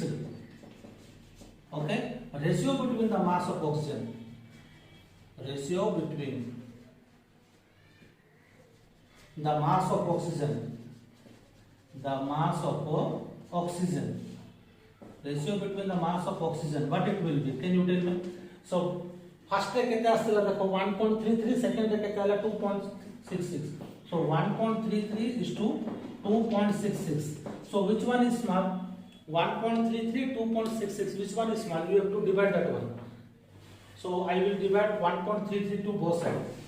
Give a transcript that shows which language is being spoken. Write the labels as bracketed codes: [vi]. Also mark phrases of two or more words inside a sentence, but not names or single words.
[en] Okay, ratio between the mass of oxygen, ratio between the mass of oxygen. The mass of oxygen, ratio between the mass of oxygen, what it will be? Can you tell me? So first [or] କେତେ ଆସିଲା ଦେଖ [en] 1.33, second [or] କେତେ ଆଇଲା [en] 2.66. So 1.33 is to 2.66. So which one is small? 1.33, 2.66. Which one is small? You have to divide that one. So I will divide 1.33 to both sides.